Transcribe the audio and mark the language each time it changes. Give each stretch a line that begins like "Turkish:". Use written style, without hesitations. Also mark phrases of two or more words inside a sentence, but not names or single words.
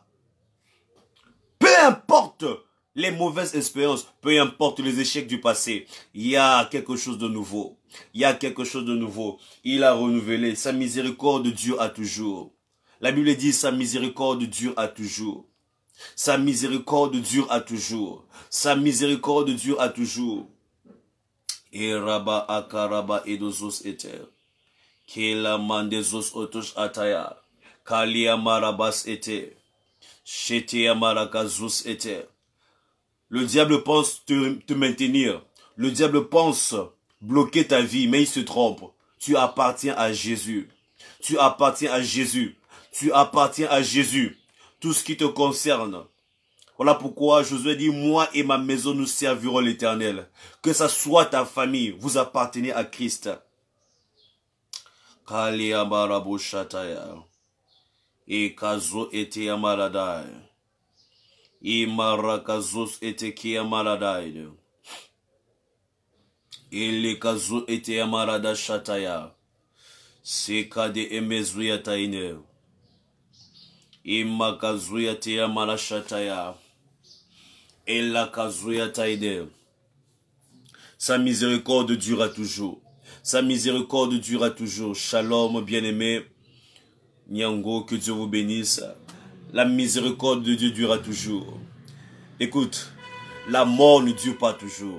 French: Peu importe les mauvaises expériences, peu importe les échecs du passé, il y a quelque chose de nouveau. Il y a quelque chose de nouveau. Il a renouvelé. Sa miséricorde dure à toujours. La Bible dit sa miséricorde dure à toujours. Sa miséricorde dure à toujours. Sa miséricorde dure à toujours. Et Rabba Akaraba Edozos Eter. Kela Mandezos Otosh Ataya. Kalia Marabas Eter. Shetea Marakazos Eter. Le diable pense te maintenir. Le diable pense bloquer ta vie, mais il se trompe. Tu appartiens à Jésus. Tu appartiens à Jésus. Tu appartiens à Jésus. Tout ce qui te concerne. Voilà pourquoi Josué dit, moi et ma maison nous servirons l'Éternel. Que ça soit ta famille, vous appartenez à Christ. Et kazo ete amaladai. Et marakazos ete ki amaladai. Ele kazo ete amarada shataya. Seka de emezuya taine. Ima kazuya te amara shataya. Ela kazuya taine. Sa miséricorde durera toujours. Sa miséricorde durera toujours. Shalom, bien-aimé. Nyango, que Dieu vous bénisse. La miséricorde de Dieu durera toujours. Écoute, la mort ne dure pas toujours.